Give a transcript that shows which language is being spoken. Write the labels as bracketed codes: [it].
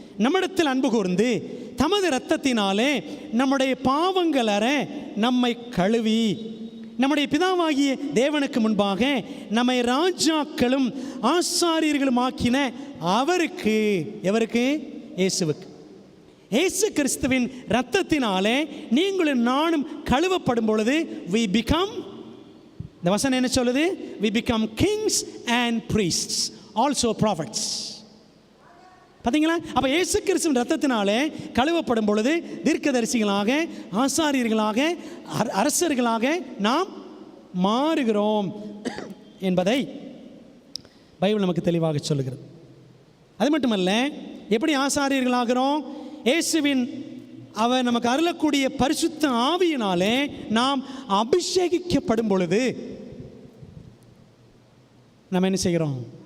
[ta] நம்மிடத்தில் அன்பு கூர்ந்து தமது இரத்தத்தினாலே நம்முடைய பாவங்களற நம்மை கழுவி நம்முடைய பிதாவாகிய தேவனுக்கு முன்பாக நம்மை ராஜாக்களும் ஆசாரியர்களும் ஆக்கின அவருக்கு. எவருக்கு? இயேசுவுக்கு. இயேசு கிறிஸ்துவின் இரத்தத்தினாலே நீங்களும் நானும் கழுவப்படும் பொழுது [en] we become, [ta] இந்த வசனம் என்ன சொல்லுது? [en] we become kings and priests, also prophets. [ta] பார்த்தீங்களா? அப்போ இயேசு கிறிஸ்துவின் இரத்தத்தினாலே கழுவப்படும் பொழுது தீர்க்கதரிசிகளாக, ஆசாரியர்களாக, அரசர்களாக நாம் மாறுகிறோம் என்பதை பைபிள் நமக்கு தெளிவாக சொல்லுகிறது. அது மட்டுமல்ல, எப்படி ஆசாரியர்களாகிறோம்? இயேசுவின் அவர் நமக்கு அருளக்கூடிய பரிசுத்த ஆவியினாலே நாம் அபிஷேகிக்கப்படும் பொழுது நம்ம என்ன செய்கிறோம்?